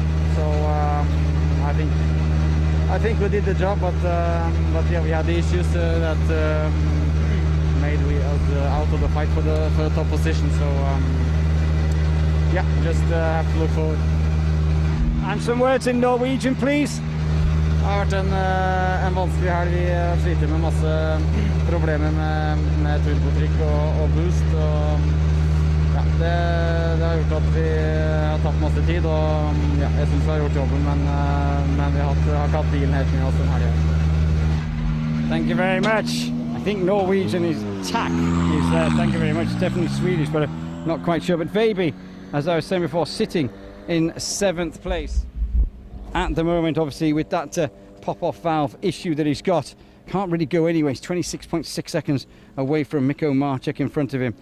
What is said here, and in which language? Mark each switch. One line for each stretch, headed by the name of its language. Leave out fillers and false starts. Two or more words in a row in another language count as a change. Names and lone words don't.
English: So I think we did the job, but yeah, we had the issues that made us out of the fight for the top position. So yeah, just have to look forward. And some words in Norwegian, please.
Norwegian: Det har vært en vanskelig helg. Vi sliter med masse problemer med turbotrykk og boost. Og ja, det har gjort at vi har tatt masse tid, og ja, jeg synes vi har gjort jobben, men vi har ikke hatt bilen helt med oss den helgen.
English: Thank you very much. I think Norwegian is tack is there. Thank you very much. Definitely Swedish, but I'm not quite sure. But Veiby, as I was saying before, sitting in 7th place at the moment, obviously with that pop-off valve issue that he's got. Can't really go anywhere. He's 26.6 seconds away from Mikko Marcyk in front of him.